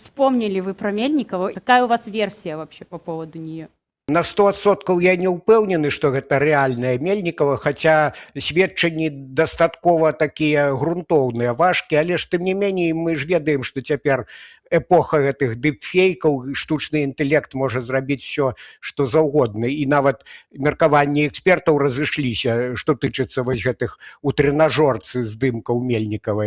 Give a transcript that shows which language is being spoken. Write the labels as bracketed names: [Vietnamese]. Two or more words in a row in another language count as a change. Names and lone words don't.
[Russian] вспомнили вы про Мельникова. Какая у вас версия вообще по поводу нее? [Belarusian] На 100% я не ўпэўнены, што гэта рэальная Мельнікава, хаця сведчанні дастаткова такія грунтоўныя, важкія, але ж тым не меней мы ж ведаем, што цяпер эпоха гэтых дыпфейкаў, штучны інтэлект можа зрабіць усё, што заўгодна. І нават меркаванні экспертаў разышліся, што тычыцца вось гэтых у трэнажорцы здымкаў Мельнікавай.